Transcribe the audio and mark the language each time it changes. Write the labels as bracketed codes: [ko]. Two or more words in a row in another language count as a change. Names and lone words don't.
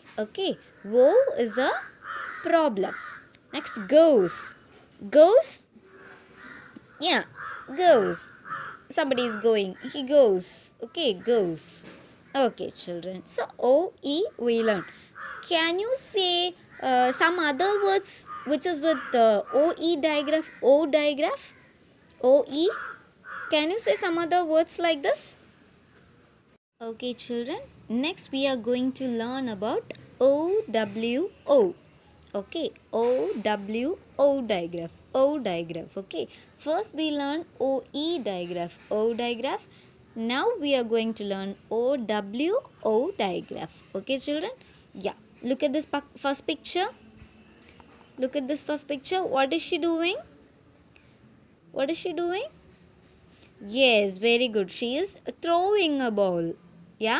[en] Okay, woe is a problem. Next, goes. Goes, yeah, goes. Somebody is going. He goes. Okay, goes. Okay, children. So, O, E, we learn. Can you say some other words which is with the OE digraph? O digraph? OE? Can you say some other words like this? Okay, children. Next, we are going to learn about OWO. Okay, OWO digraph. O digraph. Okay. First, we learn OE digraph. O digraph. Now, we are going to learn OWO digraph. Okay, children? Yeah. Look at this first picture. Look at this first picture. What is she doing? What is she doing? Yes, very good. She is throwing a ball. Yeah?